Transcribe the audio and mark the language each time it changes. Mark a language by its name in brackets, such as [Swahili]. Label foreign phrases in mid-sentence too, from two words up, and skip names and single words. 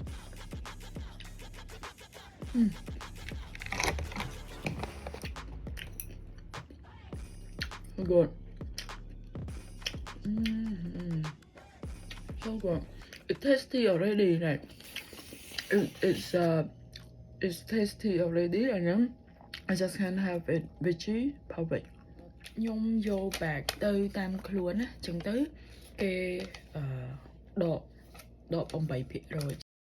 [English] So good. So good. It's tasty already. Like it's tasty already, and then I just can't have it veggie perfect. [Khmer] ខ្ញុំយក bag ទៅតាមខ្លួនណាចឹងទៅគេដក 8%